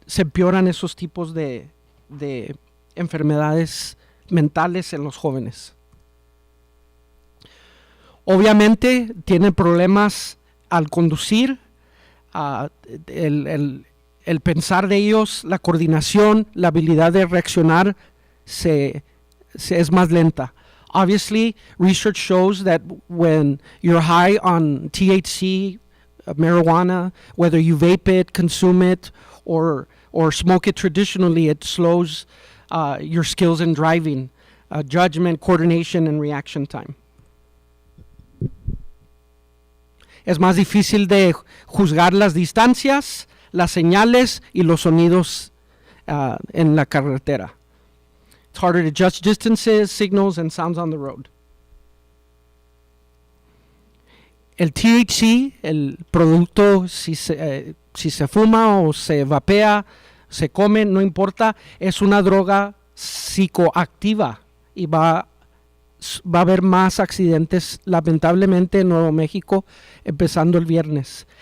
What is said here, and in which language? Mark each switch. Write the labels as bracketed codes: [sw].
[es] Se empeoran esos tipos de enfermedades mentales en los jóvenes. Obviamente tienen problemas al conducir, el pensar de ellos, la coordinación, la habilidad de reaccionar es más lenta. [en] Obviously, research shows that when you're high on THC, marijuana, whether you vape it, consume it, or smoke it traditionally, it slows your skills in driving, judgment, coordination, and reaction time. [es] Es más difícil de juzgar las distancias, las señales y los sonidos en la carretera. [en] It's harder to judge distances, signals, and sounds on the road. [es] El THC, el producto, si se fuma o se vapea, se come, no importa, es una droga psicoactiva y va a haber más accidentes, lamentablemente, en Nuevo México, empezando el viernes.